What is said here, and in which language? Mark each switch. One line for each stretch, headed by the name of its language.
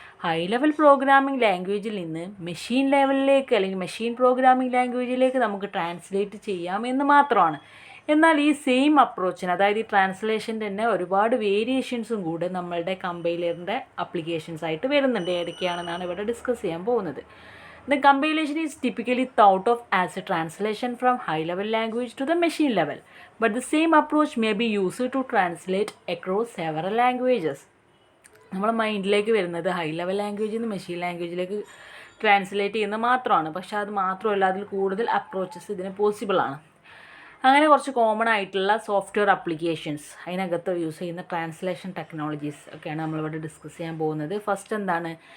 Malayalam: High level programming ലാംഗ്വേജിൽ നിന്ന് machine ലെവലിലേക്ക് അല്ലെങ്കിൽ മെഷീൻ പ്രോഗ്രാമിംഗ് ലാംഗ്വേജിലേക്ക് നമുക്ക് ട്രാൻസ്ലേറ്റ് ചെയ്യാമെന്ന് മാത്രമാണ്. എന്നാൽ ഈ സെയിം അപ്രോച്ചിന്, അതായത് ഈ ട്രാൻസ്ലേഷൻ തന്നെ ഒരുപാട് വേരിയേഷൻസും കൂടെ നമ്മളുടെ കമ്പൈലറിൻ്റെ അപ്ലിക്കേഷൻസ് ആയിട്ട് വരുന്നുണ്ട്. ഏതൊക്കെയാണെന്നാണ് ഇവിടെ ഡിസ്കസ് ചെയ്യാൻ പോകുന്നത്.
English: The compilation is typically thought of as a translation from high-level language to the machine level, but the same approach may be used to translate across several languages.
Malayalam: നമ്മുടെ മൈൻഡിലേക്ക് വരുന്നത് ഹൈ ലെവൽ ലാംഗ്വേജിൽ നിന്ന് machine ലാംഗ്വേജിലേക്ക് translate ചെയ്യുന്നത് മാത്രമാണ്. പക്ഷേ അത് മാത്രമല്ല, അതിൽ കൂടുതൽ അപ്രോച്ചസ് ഇതിന് പോസിബിളാണ്. അങ്ങനെ കുറച്ച് കോമൺ ആയിട്ടുള്ള സോഫ്റ്റ്വെയർ അപ്ലിക്കേഷൻസ്, അതിനകത്ത് യൂസ് ചെയ്യുന്ന ട്രാൻസ്ലേഷൻ ടെക്നോളജീസ് ഒക്കെയാണ് നമ്മളിവിടെ ഡിസ്കസ് ചെയ്യാൻ പോകുന്നത്. ഫസ്റ്റ് എന്താണ്?